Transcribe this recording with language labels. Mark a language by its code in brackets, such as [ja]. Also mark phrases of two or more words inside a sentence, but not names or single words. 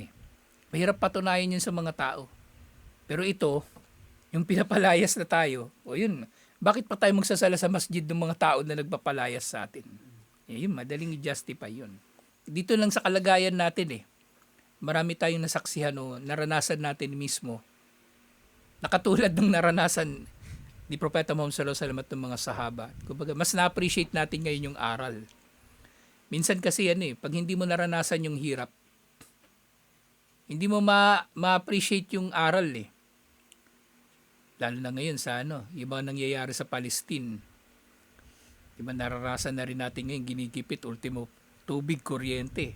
[tl] Mahirap patunayan yun sa mga tao. Pero ito, yung pinapalayas na tayo, yun, bakit pa tayo magsasala sa masjid ng mga tao na nagpapalayas sa atin? Yun, madaling i-justify yun. Dito lang sa kalagayan natin marami tayong nasaksihan naranasan natin mismo. Nakatulad ng naranasan ni Propeta Muhammad [ar] صلى الله عليه وسلم [tl] at ng mga sahaba. Kumbaga, mas na-appreciate natin ngayon yung aral. Minsan kasi pag hindi mo naranasan yung hirap, hindi mo ma-appreciate yung aral eh. Lalo na ngayon sa yung mga nangyayari sa Palestine. Diba naranasan na rin natin ngayon, ginigipit, ultimo, tubig, kuryente.